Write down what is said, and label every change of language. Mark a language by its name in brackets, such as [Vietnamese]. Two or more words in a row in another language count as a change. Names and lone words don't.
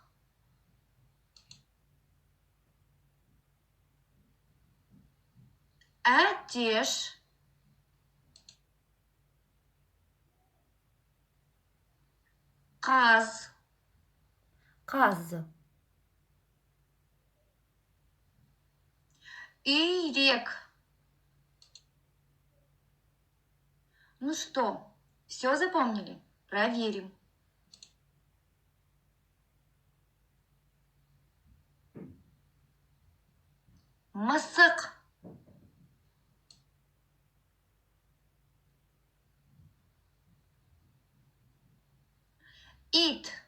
[Kazakh] Әтеш. Қаз. Қаз. Үйрек. [Russian] Ну что, все запомнили? Проверим. [Kazakh] Мысық. Ит.